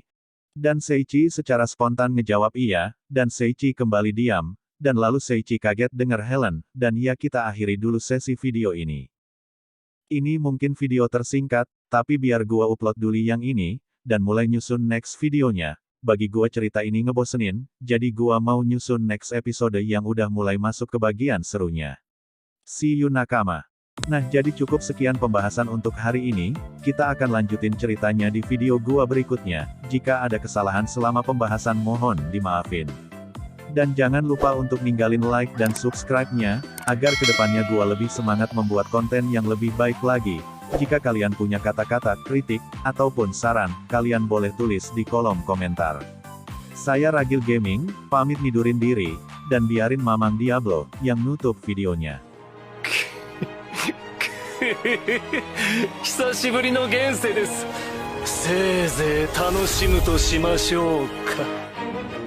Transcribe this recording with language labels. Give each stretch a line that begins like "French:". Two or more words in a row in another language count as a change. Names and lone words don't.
Indonesian: Dan Seichi secara spontan ngejawab iya, dan Seichi kembali diam, dan lalu Seichi kaget dengar Helen, dan ya kita akhiri dulu sesi video ini. Ini mungkin video tersingkat, tapi biar gua upload dulu yang ini, dan mulai nyusun next videonya. Bagi gua cerita ini ngebosenin, jadi gua mau nyusun
English: next episode
Indonesian: yang udah mulai masuk ke bagian serunya.
English: See you nakama.
Indonesian: Nah jadi cukup sekian pembahasan untuk hari ini, kita akan lanjutin ceritanya di video gua berikutnya. Jika ada kesalahan selama pembahasan mohon dimaafin. Dan jangan lupa untuk ninggalin like dan subscribe-nya, agar kedepannya gua lebih semangat membuat konten yang lebih baik lagi. Jika kalian punya kata-kata, kritik, ataupun saran, kalian boleh tulis di kolom komentar. Saya Ragil Gaming, pamit nidurin diri, dan biarin Mamang Diablo, yang nutup videonya.
Japanese: 久しぶりの現世です。せいぜい楽しむとしましょうか。